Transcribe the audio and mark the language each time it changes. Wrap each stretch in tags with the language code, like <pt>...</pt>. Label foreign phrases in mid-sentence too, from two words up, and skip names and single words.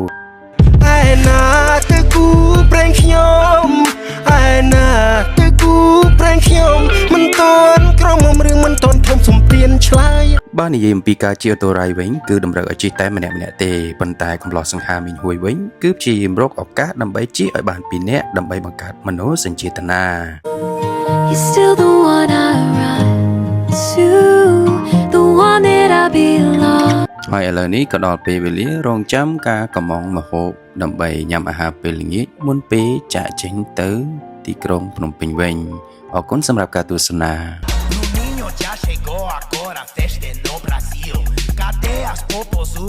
<km>ឯណាទៅគូប្រេងខ្ញុំឯណាទៅគូប្រេងខ្ញុំមិនតន់ក្រមុំរឿងមិនតន់ធំសំព្រានឆ្លើយ បើនិយាយអំពីការជិះអូតូរ៉ៃវិញគឺតម្រូវឲ្យជិះតែម្នាក់ទេប៉ុន្តែកំឡោះសង្ហាមីងហួយវិញគឺព្យាយាមរកឱកាសដើម្បីជិះឲ្យបាន2នាក់ដើម្បីបង្កើតមនោសញ្ចេតនា</km> <en>You're still the one I run to the one that I belong</en> <km>ហើយឥឡូវនេះក៏ដល់ពេលវេលារងចាំការកម្មងមហូបដើម្បីញ៉ាំអាហារពេលល្ងាចមុនពេលចាក់ចេញទៅទីក្រុងភ្នំពេញវិញអរគុណសម្រាប់ការទស្សនា</km> <pt>O ninho já chegou agora, festa no Brasil. Cadê as popozuras?</pt>